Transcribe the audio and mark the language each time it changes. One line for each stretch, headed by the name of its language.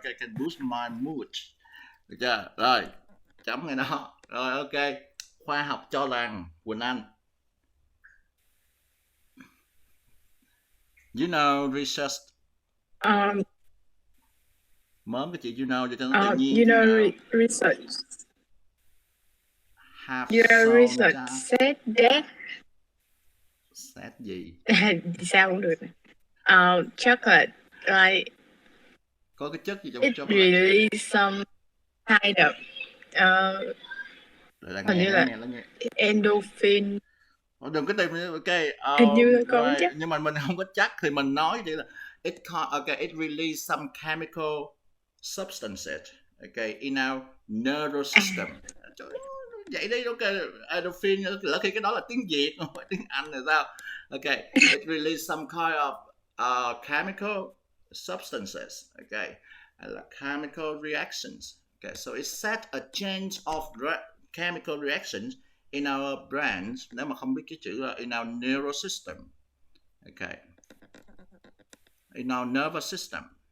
Vietnamese: Cái
English: can boost my mood.
Vietnamese: Được chưa? Rồi, chấm ngay đó. Rồi, ok. Khoa học cho rằng Quỳnh Anh.
English: You know research.
Vietnamese: Mớm cái chị you know cho nó tự nhiên.
English: You know research. Your research said that.
Vietnamese: Said gì? Sao cũng được. Chocolate, like. Có cái chất gì trong chocolate?
English: It release some kind of
Vietnamese: hình như là
English: endorphin.
Vietnamese: Đừng có tìm ok. Hình như là có chắc. Nhưng mà mình không có chắc thì mình nói chỉ là
English: it release some chemical substances in our nervous system.
Vietnamese: Vậy đi, ok. Endorphin lỡ khi cái đó là tiếng Việt không phải tiếng Anh là sao?
English: Ok, it release some kind of chemical substances. Okay, like chemical reactions. Okay, so it set a change of chemical reactions in our brains.
Vietnamese: Nếu mà không biết cái chữ là
English: in our neural system. Okay, in our nervous system.